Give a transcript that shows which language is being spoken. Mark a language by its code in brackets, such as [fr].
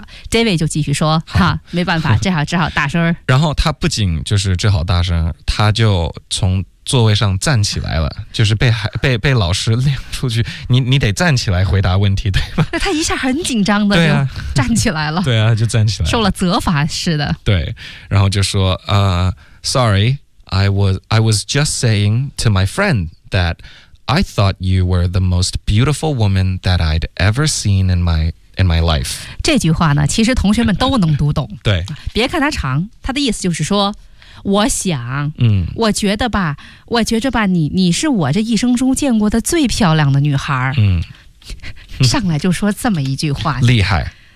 [zh] David 就继续说，哈，没办法，只好大声。然后他不仅就是只好大声，他就从座位上站起来了，就是被老师领出去。你得站起来回答问题，对吧？那他一下很紧张的，对啊，就站起来了。对啊，就站起来，受了责罚似的。对，然后就说， [en] sorry, I was just saying to my friend that I thought you were the most beautiful woman that I'd ever seen in my life. [zh] 这句话呢其实同学们都能读懂。对。别看它长，它的意思就是说我想、我觉得吧你是我这一生中见过的最漂亮的女孩。上来就说这么一句话。厉害。